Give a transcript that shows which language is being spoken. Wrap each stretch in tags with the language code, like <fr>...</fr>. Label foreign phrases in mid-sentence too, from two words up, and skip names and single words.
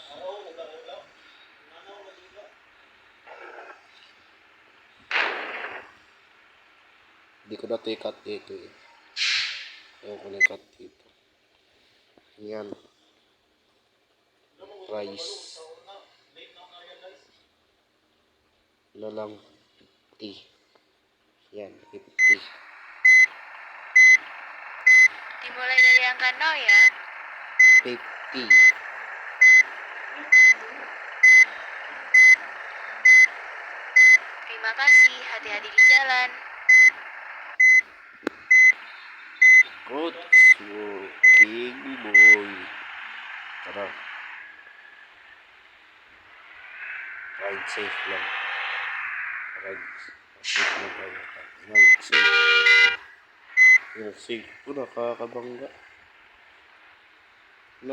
<tl>Hindi ko na ito i-cut dito eh. Ayaw ko na i-cut dito. Ayan. Price. Na lang. 50. Yan, 50.</tl> <id>Dimulai dari angka 0 ya.</id> <tl>50.</tl> <id>Terima kasih, hati-hati di jalan.</id> <en>Good working boy.</en> <tl>Tara.</tl> <en>Ride safe</en> <tl>lang.</tl> <en>Ride safe</en> <tl>lang tayo.</tl> <en>Ride safe.</en> <tl>Yung safe ko nakakabangga. No?</tl>